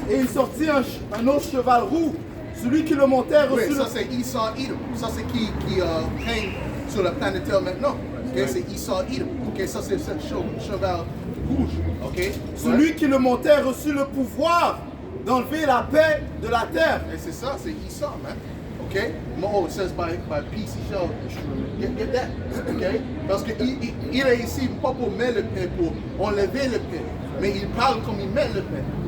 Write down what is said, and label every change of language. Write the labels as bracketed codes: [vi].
[fr] Et il sortit un autre cheval roux. Celui qui le montait reçut Oui, ça c'est Esau Edom. Ça c'est qui règne sur la planète Terre maintenant. Okay? C'est Esau Edom. Okay? Ça c'est ce cheval rouge. Okay? Celui qui le montait reçut le pouvoir d'enlever la paix de la terre. Et c'est ça, c'est Esau, man. Okay? [en] Oh, it says by peace he shall get that. Okay? [fr] Parce qu'il est ici pas pour mettre le paix, pour enlever le paix. Mais il parle comme il met le paix.